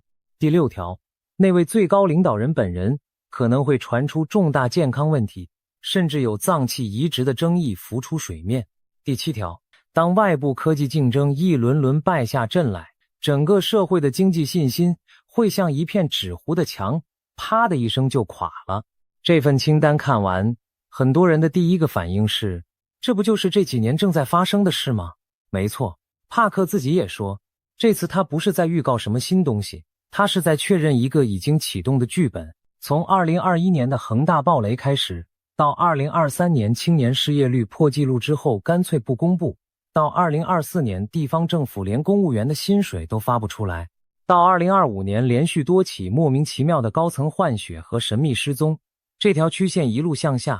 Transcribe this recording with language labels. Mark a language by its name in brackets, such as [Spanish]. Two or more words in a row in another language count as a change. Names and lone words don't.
[Chinese] 第六條，那位最高領導人本人可能會傳出重大健康問題，甚至有臟器移植的爭議浮出水面。第七條，當外部科技競爭一輪輪敗下陣來，整個社會的經濟信心會像一片紙糊的牆，啪的一聲就垮了。這份清單看完，很多人的第一個反應是，這不就是這幾年正在發生的事嗎？沒錯，帕克自己也說，這次他不是在預告什麼新東西，他是在確認一個已經啟動的劇本。從2021年的恆大暴雷開始，到2023年青年失業率破紀錄之後乾脆不公布，到2024年地方政府連公務員的薪水都發不出來，到2025年連續多起莫名其妙的高層換血和神秘失蹤，這條曲線一路向下。